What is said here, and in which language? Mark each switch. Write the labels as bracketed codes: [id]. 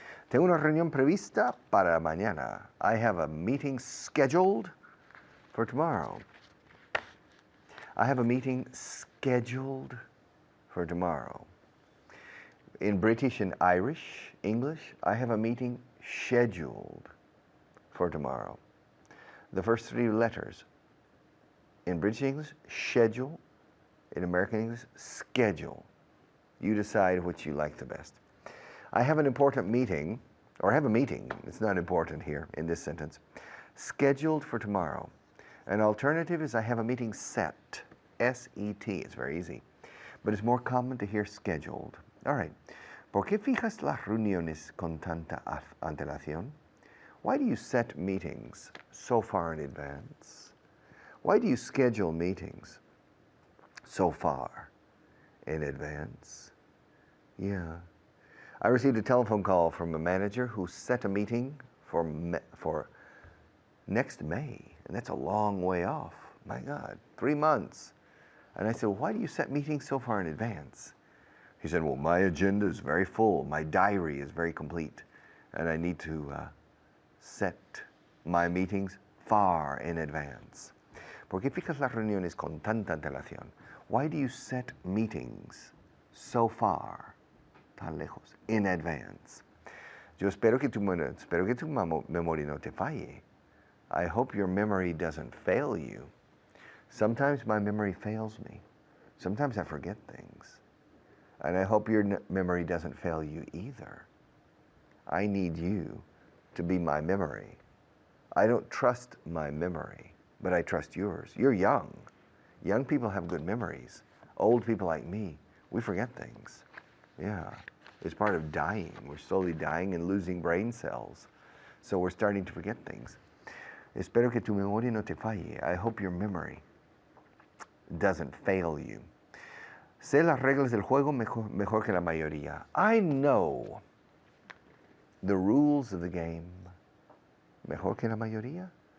[es] Tengo una reunión prevista para mañana. [en] I have a meeting scheduled for tomorrow. I have a meeting scheduled for tomorrow. In British and Irish English, I have a meeting scheduled for tomorrow. The first 3 letters. In British English, schedule. In American English, schedule. You decide which you like the best. I have an important meeting, or I have a meeting, it's not important here in this sentence, scheduled for tomorrow. An alternative is I have a meeting set, S-E-T, it's very easy. But it's more common to hear scheduled. All right. [es] ¿Por qué fijas las reuniones con tanta antelación? [en] Why do you set meetings so far in advance? Why do you schedule meetings so far in advance? Yeah. I received a telephone call from a manager who set a meeting for next May, and that's a long way off. My God, 3 months. And I said, why do you set meetings so far in advance? He said, well, my agenda is very full. My diary is very complete. And I need to set my meetings far in advance. [es] ¿Por qué fijas las reuniones con tanta antelación? [en] Why do you set meetings so far, [es] tan lejos, [en] in advance? [es] Yo espero que tu memoria no te falle. [en] I hope your memory doesn't fail you. Sometimes my memory fails me. Sometimes I forget things. And I hope your memory doesn't fail you either. I need you to be my memory. I don't trust my memory, but I trust yours. You're young. Young people have good memories. Old people like me, We forget things. Yeah. It's part of dying. We're slowly dying and losing brain cells. So we're starting to forget things. [es] Espero que tu memoria no te falle. [en] I hope your memory doesn't fail you. [es] Sé las reglas del juego mejor que la mayoría. [en] I know the rules of the game [es] mejor que la mayoría.